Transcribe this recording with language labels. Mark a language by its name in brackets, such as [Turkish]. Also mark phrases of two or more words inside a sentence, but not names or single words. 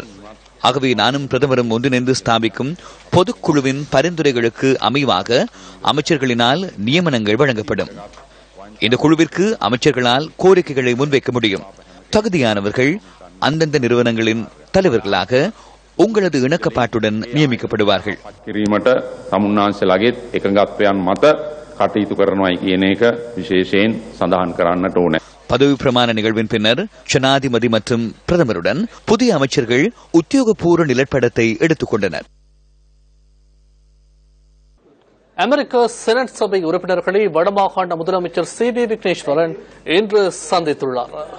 [Tamil] ஆகவே நானும் பிரதமரும் ஒன்றிணைந்து ஸ்தாபிக்கும் பொதுக்குழுவின் பரிந்துரைகளுக்கு அமைவாக அமைச்சர்களினால் நியமனங்கள் வழங்கப்படும். இந்த குழுவிற்கு அமைச்சர்களால் கோரிக்கைகளை முன்வைக்க முடியும். தகுதியானவர்கள் அந்தந்த நிறுவனங்களின் தலைவர்களாக உங்களது இணக்கப்பாட்டுடன் நியமிக்கப்படுவார்கள். [Sinhala] කටයුතු කරනවායි කියන එක විශේෂයෙන් සඳහන් කරන්නට ඕනේ. [Tamil] பதவி பிரமாண நிகழ்வின் பின்னர் ஜனாதிபதி மற்றும் பிரதமருடன் புதிய அமைச்சர்கள் உத்தியோகபூர்வ நிலப்படத்தை எடுத்துக் கொண்டனர். அமெரிக்க செனட் சபை உறுப்பினர்களை வடமாகாண முதலமைச்சர் CV விக்னேஸ்வரன் இன்று சந்தித்துள்ளார்.